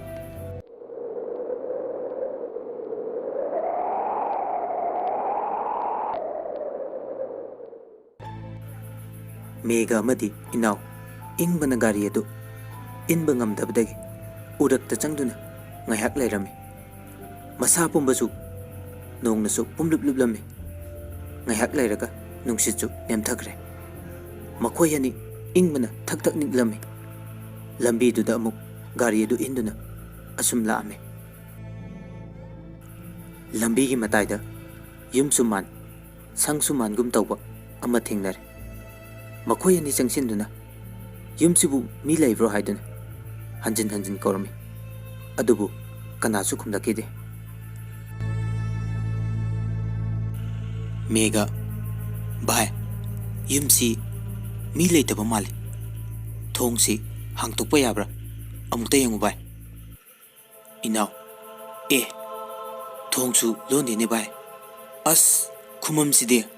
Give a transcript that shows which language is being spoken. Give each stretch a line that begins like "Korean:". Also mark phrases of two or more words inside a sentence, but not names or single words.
Manipuri: मेगा अमदि इनाव इंबना गाड़ी अदु इनबा ngamdabdagi उरक्ता चंगदुना ngayhak leirami masa pumbasu nongnasu pumlublublammi ngayhak leiraga nungsichu nemthakre makhoi ani ingmana thakthak niglami lambi duda amuk gari adu induna asum laame lambi gi mataida yumsuman sangsuman gum tawba ama thingnare makhoi ani changsinduna yumsibu mi leibro haiduna hanjin hanjin kormi अदुबु कनासु खुमदकिदे मेगा भाई युमसी मी लेतबा माले थोंगसी हांगतोकपा याब्रा अमुक्ता यंगु भाई इनाव ए थोंगसु लोंदिने भाई अस खुममसिदे